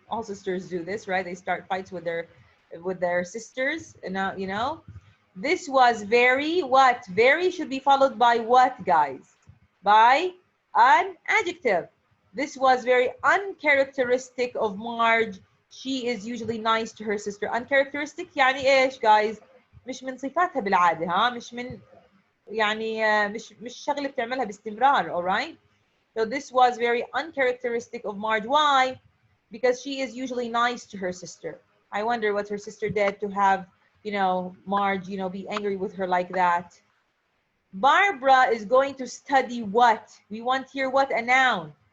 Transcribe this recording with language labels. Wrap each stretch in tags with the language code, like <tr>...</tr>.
<en>All sisters do this, right? They start fights with their sisters, and now, you know. This was very what? Very should be followed by what, guys? By an adjective. This was very uncharacteristic of Marge. She is usually nice to her sister. Uncharacteristic</en> <ar>يعني ايش,</ar> <en>guys?</en> <ar>مش من صفاتها بالعادة, ها؟ مش من يعني مش شغله بتعملها باستمرار.</ar> <en>All right? So this was very uncharacteristic of Marge. Why? Because she is usually nice to her sister. I wonder what her sister did to have, you know, Marge, you know, be angry with her like that. Barbara is going to study what? We want here what? A noun.</en>